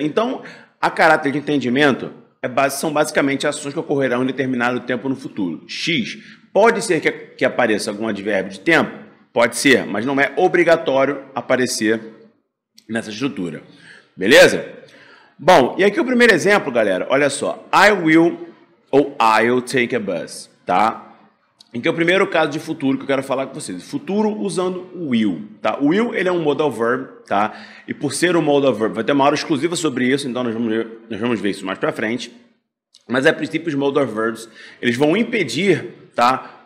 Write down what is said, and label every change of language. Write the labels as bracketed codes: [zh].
[pt] Então, a caráter de entendimento são basicamente ações que ocorrerão em determinado tempo no futuro. X pode ser que apareça algum advérbio de tempo? Pode ser, mas não é obrigatório aparecer nessa estrutura, beleza? Bom, e aqui o primeiro exemplo, galera, olha só. [en] I will ou I'll take a bus, tá? [pt] Em que é o primeiro caso de futuro que eu quero falar com vocês. Futuro usando o will, tá? O will, ele é um modal verb, tá? E por ser um modal verb, vai ter uma aula exclusiva sobre isso, então nós vamos ver isso mais pra frente. Mas, a princípio, os modal verbs, eles vão impedir, tá?